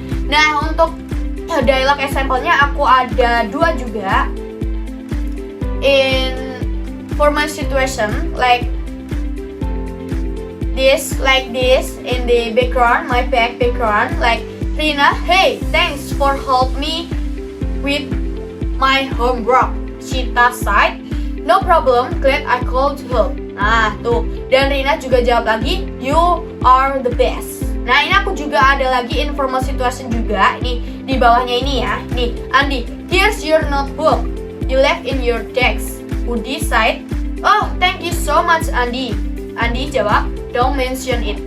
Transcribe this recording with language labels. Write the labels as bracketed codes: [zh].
[id] Nah, untuk dialog example-nya aku ada 2 juga. [en] In formal situation like this in the background, my background, like Rina, hey, thanks for help me with my homework. Cita said, no problem, glad I called help. [id] Nah, tuh. Dan Rina juga jawab lagi, [en] you are the best. [id] Nah, ini aku juga ada lagi informal situation juga. Ini di bawahnya ini ya. [en] Nih, Andi, here's your notebook. You left in your desk. Udi said, oh, thank you so much, Andi. Andi jawab, don't mention it.